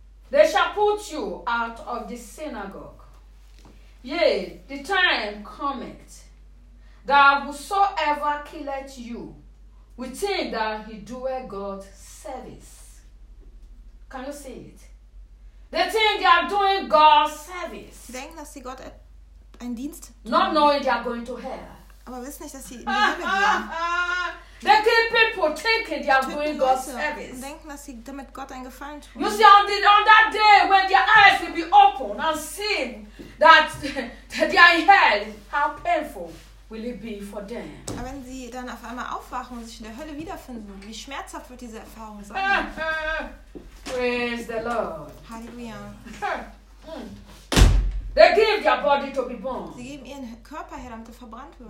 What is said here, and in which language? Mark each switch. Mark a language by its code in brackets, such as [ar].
[en] They shall put you out of the synagogue. Yea, the time cometh, that whosoever killeth you, will think that he doeth God service. Can you see it? They think they are doing God's service. [de] Sie denken, dass sie Gott einen Dienst tun. [en] Not knowing they are going to hell. [de] Aber wissen nicht, dass sie in die Hölle gehen. [en] They keep people thinking they are doing God's service. [de] Sie denken, dass sie damit Gott einen Gefallen tun. [en] You see, on that day when their eyes will be open and see that they are in hell, how painful will it be for them? [de] Aber wenn sie dann auf einmal aufwachen und sich in der Hölle wiederfinden, wie schmerzhaft wird diese Erfahrung sein? [en] Praise the Lord. [de] Hallelujah. [en] They give their body to be burned. [de] Sie geben ihren Körper her, damit er verbrannt wird.